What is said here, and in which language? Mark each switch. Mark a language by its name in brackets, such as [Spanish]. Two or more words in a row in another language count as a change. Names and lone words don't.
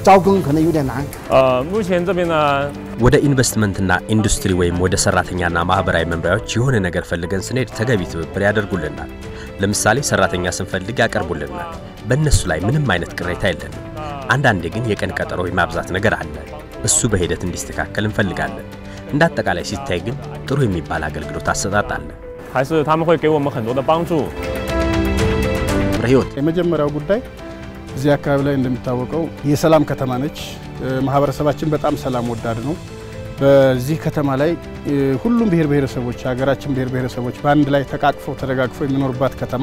[Amharic] ወደ ኢንቨስትመንትና ኢንዱስትሪ ወይም ወደ ሰራተኛና ማህበራዊ መምሪያዎች የሆነ ነገር ፈልገን ስንሄድ ተገቢ ትብብር ያደርጉልናል። ለምሳሌ ሰራተኛ ስንፈልግ ያቀርቡልናል። በእነሱ ላይ ምንም አይነት ቅሬታ የለንም። አንዳንዴ ግን የቀን ቀጠሮ የማብዛት ነገር አለ። እሱ በሂደት እንዲስተካከል እንፈልጋለን። እንደ አጠቃላይ ሲታይ ግን ጥሩ የሚባል አገልግሎት አሰጣጥ አለ። [Chinese] 还是他们会给我们很多的帮助。 [Amharic] የመጀመሪያው ጉዳይ እዚህ አካባቢ ላይ እንደሚታወቀው የሰላም ከተማ ነች። ማህበረሰባችን በጣም ሰላም ወዳድ ነው። በዚህ ከተማ ላይ ሁሉም ብሔር ብሔረሰቦች ሀገራችን ብሔር ብሔረሰቦች በአንድ ላይ ተቃቅፈው ተደጋግፈው የሚኖርባት ከተማ